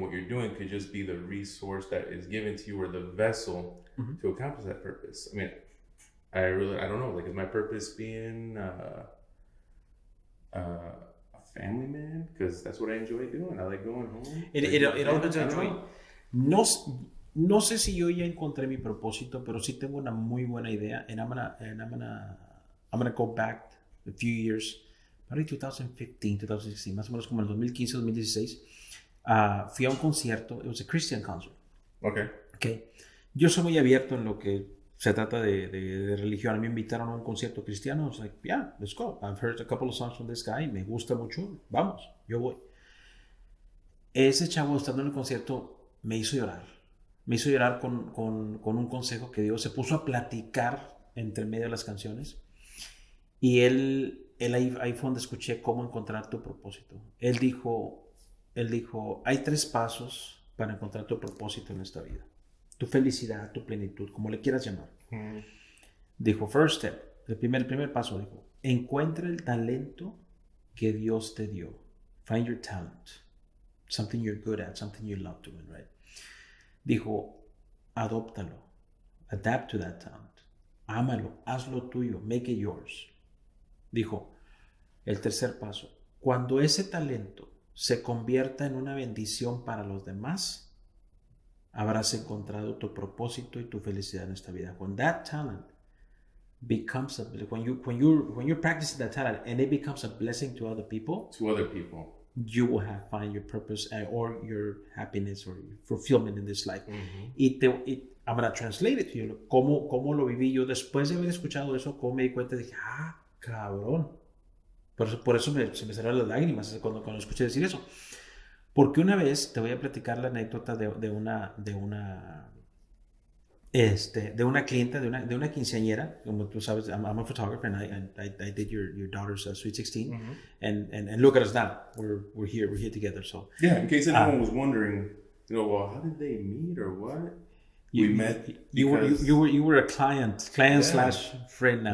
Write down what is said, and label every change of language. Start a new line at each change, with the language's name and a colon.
English: What you're doing could just be the resource that is given to you or the vessel to accomplish that purpose. I mean, I don't know, like, is my purpose being a family man? Because that's what I enjoy doing. I like going home. It all depends on joy.
Spanish: No sé si yo ya encontré mi propósito, pero sí tengo una muy buena idea.
English: And I'm gonna go back a few years, probably 2015, 2016,
Spanish: más o menos como el 2015, 2016. Fui a un concierto.
English: It was a Christian concert. Okay.
Spanish: Yo soy muy abierto en lo que se trata de religión. A mí me invitaron a un concierto cristiano.
English: I was like, yeah, let's go. I've heard a couple of songs from this guy.
Spanish: Me gusta mucho. Vamos, yo voy. Ese chavo, estando en el concierto, me hizo llorar. Me hizo llorar con un consejo que dio. Se puso a platicar entre medio de las canciones. Y él ahí fue donde escuché cómo encontrar tu propósito. Él dijo, hay 3 pasos para encontrar tu propósito en esta vida. Tu felicidad, tu plenitud, como le quieras llamar. Dijo,
English: first step,
Spanish: el primer paso, dijo, encuentra el talento que Dios te dio.
English: Find your talent. Something you're good at, something you love doing, right?
Spanish: Dijo, adóptalo.
English: Adapt to that talent.
Spanish: Ámalo, hazlo tuyo,
English: make it yours.
Spanish: Dijo, el tercer paso, cuando ese talento se convierta en una bendición para los demás, habrás encontrado tu propósito y tu felicidad en esta vida.
English: When that talent becomes when you're practicing that talent and it becomes a blessing to other people, you will find your purpose or your happiness or your fulfillment in this life. I'm going to translate it to you.
Spanish: ¿Cómo lo viví yo después de haber escuchado eso? ¿Cómo me di cuenta? Dije, cabrón. Por eso se me salieron las lágrimas cuando escuché decir eso. Porque una vez te voy a platicar la anécdota de una clienta, de una quinceañera. Como tú sabes,
English: I'm a photographer and I did your daughter's Sweet 16. And look at us now. We're here together. So yeah, in case anyone was wondering, you know, well, how did they meet or what? We met. You were a client slash friend now.